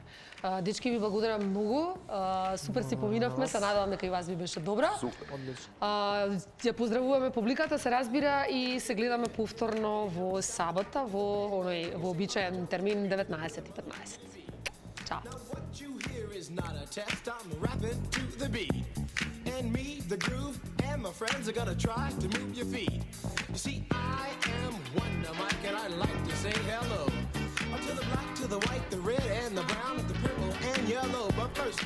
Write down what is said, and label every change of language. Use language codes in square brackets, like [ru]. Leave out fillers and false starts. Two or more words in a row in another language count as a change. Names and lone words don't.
[mk] Дечки, ви благодарам многу. Супер си поминавме, се надевам дека и вас ви беше добра. Супер. Одлично. Ја поздравуваме публиката, се разбира, и се гледаме повторно во сабота во обичаен термин 19:15. Чао. [en] And me, the groove, and my friends are gonna try to move your feet. You see, I am Wonder Mike, and I like to say hello. To the black, to the white, the red, and the brown, the purple, and yellow.